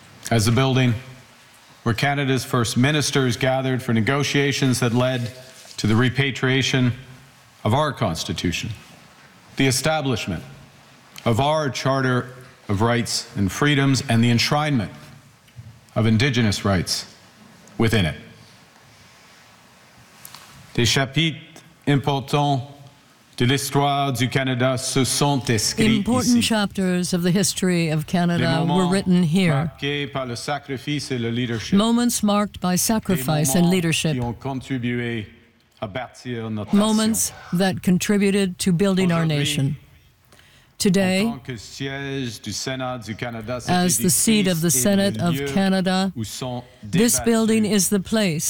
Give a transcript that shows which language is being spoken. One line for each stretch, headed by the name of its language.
English: As the building where Canada's first ministers gathered for negotiations that led to the repatriation of our Constitution, the establishment of our Charter of Rights and Freedoms, and the enshrinement of Indigenous rights within it.
French: Des chapitres importants de l'histoire du Canada se sont écrits ici.
English: Important chapters of the history of Canada were written here.
French: Des moments marqués par le sacrifice et le leadership.
English: Moments marked by sacrifice and leadership.
French: Qui ont contribué à bâtir notre nation.
English: Moments that contributed to building our nation. Today, as the seat of the Senate of Canada, this building is the place